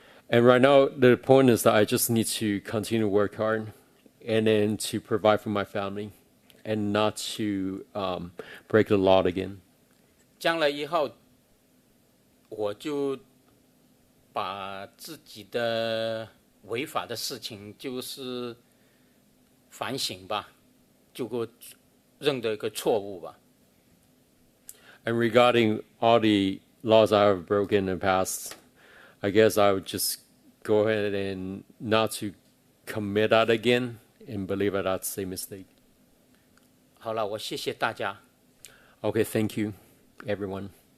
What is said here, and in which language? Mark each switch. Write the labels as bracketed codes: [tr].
[en] And right now, the point is that I just need to continue to work hard and then to provide for my family and not to break the law again. [zh] 将来以后，我就把自己的违法的事情就是反省吧，就认得一个错误吧。 [en] And regarding all the laws I have broken in the past, I guess I would just go ahead and not to commit that again and believe that that's a mistake. [zh] 好了，我谢谢大家。 [en] Okay, thank you, everyone.